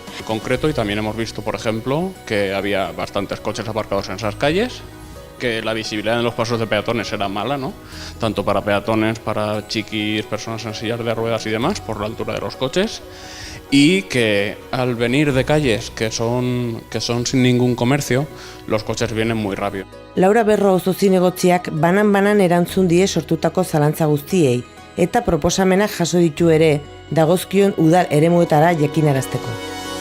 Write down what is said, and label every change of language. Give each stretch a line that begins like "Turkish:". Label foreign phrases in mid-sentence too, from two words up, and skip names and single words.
Spanish: En concreto, y también hemos visto, por ejemplo, que había bastantes coches aparcados en esas calles, que la visibilidad en los pasos de peatones era mala, ¿no? Tanto para peatones, para chiquis, personas en sillas de ruedas y demás, por la altura de los coches, y que al venir de calles que son sin ningún comercio, los coches vienen muy rápido.
Basque: Laura Berro auzo zinegotziak banan erantzun die sortutako zalantza guztiei, eta proposamenak jaso ditu ere, dagozkion udal eremuetara jakinarazteko.